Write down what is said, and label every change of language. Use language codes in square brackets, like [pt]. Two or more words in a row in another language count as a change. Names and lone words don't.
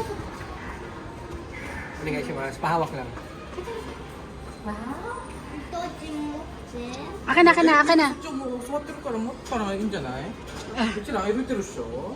[tl] Ano nga siya, mas pahawak lang. Wow. Akin na, akin na, akin na. [ja] ちょ、もう座ってるから持ったらいいんじゃない？うちら歩いてるっしょ？